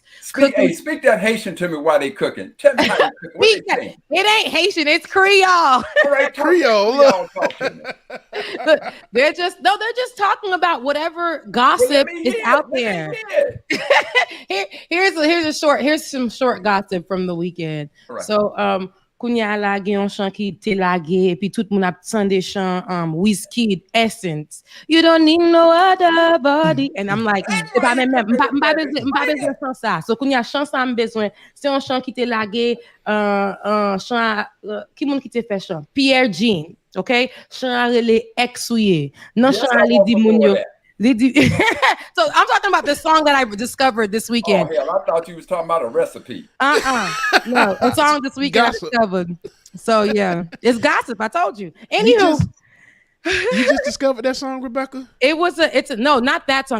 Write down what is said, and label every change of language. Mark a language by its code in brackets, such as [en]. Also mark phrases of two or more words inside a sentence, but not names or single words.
[en] Speak that Haitian to me while they cooking. Tell me how they cooking. It ain't Haitian, it's Creole. All right, Creole. Look, they're just talking about whatever gossip is out there. Here's some short gossip from the weekend. Right. [ht] So Kounya la gen yon chan ki te lage, puis tout moun ap tan de chan Wizkid Essence. [en] You don't need no other body. And I'm like, [ht] m'pa bezwen chan sa. So Kounya chan sa m'bezwen, se yon chan ki te lage, chan, ki moun ki te fe chan? Pierre Jean, okay? Chan a rele Exouye. Non chan li di moun yo. [en] So I'm talking about the song that I discovered this weekend. Oh, hell, I thought you was talking about a recipe. No, a song this weekend I discovered. So yeah, it's gossip. I told you. Anywho, you just discovered that song, Rebecca? No, not that song.